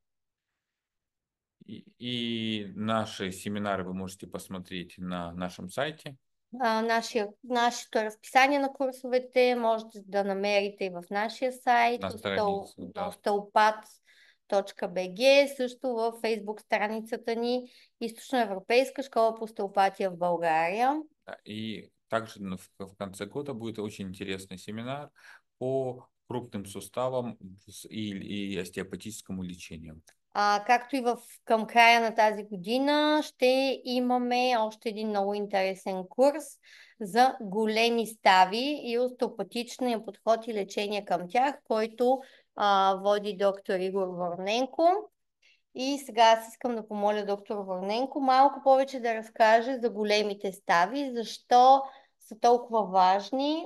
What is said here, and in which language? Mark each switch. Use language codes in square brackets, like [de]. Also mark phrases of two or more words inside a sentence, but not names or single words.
[ru] И наши семинары вы можете посмотреть на нашем сайте. [bg] Нашето разписание на курсовете можете да намерите и в нашия сайт, на страница, остеопат.bg, също във Фейсбук страницата ни Източноевропейска школа по остеопатия в България. [ru] И также в конце года будет очень интересный семинар по крупным суставам и остеопатическому лечению. [bg] Както и към края на тази година ще имаме още един много интересен курс за големи стави и остеопатичния подход и лечение към тях, който води доктор Игор Вороненко. И сега аз искам да помоля доктор Вороненко малко повече да разкаже за големите стави, защо са толкова важни.